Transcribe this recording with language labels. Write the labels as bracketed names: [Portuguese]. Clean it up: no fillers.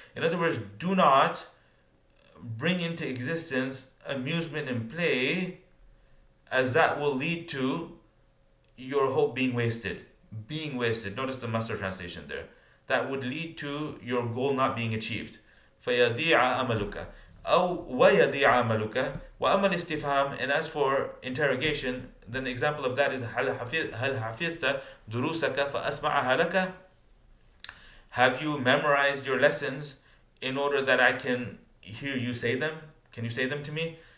[English] In other words, do not bring into existence amusement and play, as that will lead to your hope being wasted. Being wasted. Notice the master translation there. That would lead to your goal not being achieved. [Arabic] فَيَضِيعَ أَمَلُكَ أو وَيَضِيعَ أَمَلُكَ. وَأَمَّا الْإِسْتِفْهَامِ, [English] and as for interrogation, then the example of that is [Arabic] هل حفظت دروسك فأسمعها لك. [English] Have you memorized your lessons in order that I can hear you say them? Can you say them to me?